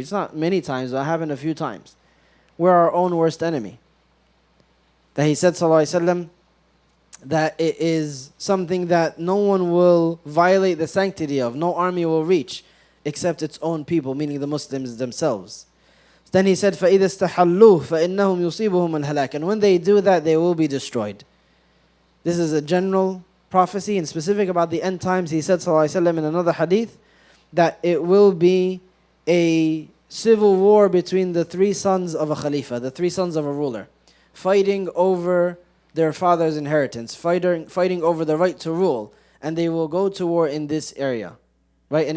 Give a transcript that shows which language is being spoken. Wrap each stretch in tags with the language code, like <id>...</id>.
<en>It's not many times, but it happened a few times. We're our own worst enemy. That he said, sallallahu alayhi wa sallam, that it is something that no one will violate the sanctity of, no army will reach except its own people, meaning the Muslims themselves. Then he said,</en> <ar>فَإِذَا اسْتَحَلُّوهُ فَإِنَّهُمْ يُصِيبُهُمُ الْهَلَاكِ.</ar> <en>And when they do that, they will be destroyed. This is a general prophecy and specific about the end times. He said, sallallahu alaihi wasallam, in another hadith, that it will be a civil war between the three sons of a khalifa, the three sons of a ruler, fighting over their father's inheritance, fighting over the right to rule, and they will go to war in this area, right?</en>